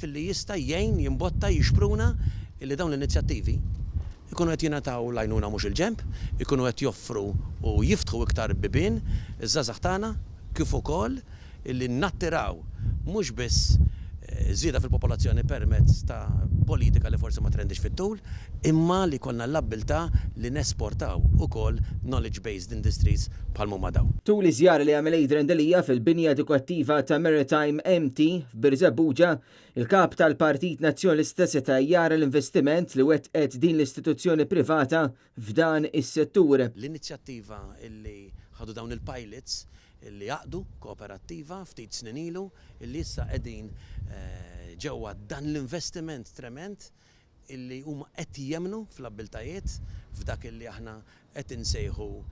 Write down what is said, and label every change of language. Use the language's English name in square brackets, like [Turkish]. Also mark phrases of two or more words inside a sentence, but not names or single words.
[Maltese] li jista' jgħin jimbotta jixpruna li dawn l-inizjattivi ikunu qed jingħataw l-għajnuna mhux il-ġenb, ikunu qed joffru u jiftħu iktar bibien iż-żgħażagħ tagħna kif ukoll illi nattiraw mhux biss żieda fil-popolazzjoni permezz ta' politika li forsi ma trendix fit-tul, imma li konna l-abbiltà li nesportaw ukoll [English] knowledge-based industries [Maltese] bħal huma daw. Tul iż-żjara li għamel Adrian Delija fil-binja edukattiva ta' Maritime MT f'Birzebbuġa, il-kap tal-Partit Nazzjonalista seta' jara l-investiment li wettqet din l-istituzzjoni privata f'dan is-settur. L-inizjattiva illi ħadu dawn il-pilots illi jaqdu kooperattiva ftit snin ilu illi issa qegħdin ġewwa dan l-investiment trement illi huma qed jemmnu fl-abbiltajiet f'dak illi aħna qed insejħu